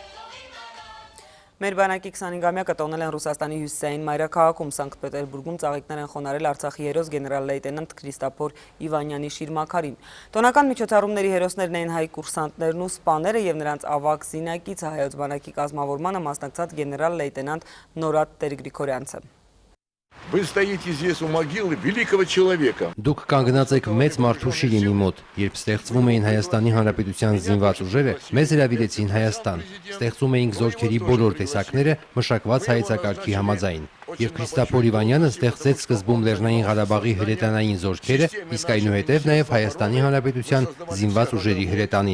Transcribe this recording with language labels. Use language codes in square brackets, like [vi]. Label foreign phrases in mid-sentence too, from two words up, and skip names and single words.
[hy] Մեր բանակի 25-ամյակը տոնել են Ռուսաստանի հյուսիսային մայրաքաղաքում, Սանկտ Պետերբուրգում ծաղիկներ են խոնարել Արցախի հերոս գեներալ-լեյտենանտ Քրիստափոր Իվանյանի շիրմաքարին։ Տոնական միջոցառումների հերոսներն էին հայ կուրսանտներն ու սպաները եւ նրանց ավագ զինակիցը հայոց բանակի կազմավորմանը մասնակցած գեներալ-լեյտենանտ Նորատ Տեր-Գրիգորյանցը։ [ru] Вы стоите здесь у могилы великого человека. [hy] Դուք կանգնած եք մեծ մարդու շիրիմի մոտ, երբ ստեղծվում էին Հայաստանի Հանրապետության զինված ուժերը, մեզ հրավիրեցին Հայաստան։ Ստեղծում էինք զորքերի բոլոր տեսակները մշակված հայեցակարգի համաձայն։ Եվ Քրիստափոր Իվանյանը ստեղծեց սկզբում Լեռնային Ղարաբաղի հրետանային զորքերը, իսկ այնուհետև նաև Հայաստանի Հանրապետության զինված ուժերի հրետանին։